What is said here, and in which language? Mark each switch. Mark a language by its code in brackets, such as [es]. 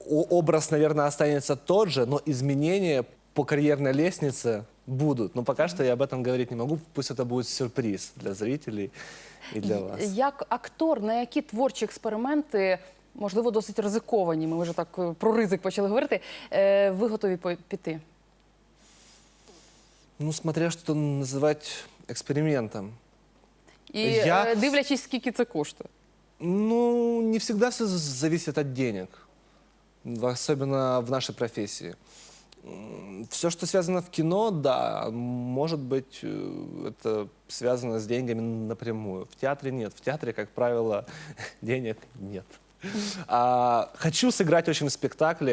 [ru] Образ, наверное, останется тот же, но изменения по карьерной лестнице будут. Но пока что я об этом говорить не могу. Пусть это будет сюрприз для зрителей и для вас. [uk] Як актор, на які творчі експерименти, можливо, досить ризиковані, ми вже так про ризик почали говорити, ви готові піти? [ru] Ну, смотря что называть экспериментом. [uk] І дивлячись, скільки це коштує. [ru] Ну, не всегда все зависит от денег, особенно в нашей профессии. Все, что связано в кино, да, может быть, это связано с деньгами напрямую. В театре нет. В театре, как правило, денег нет. Хочу сыграть очень в спектакле.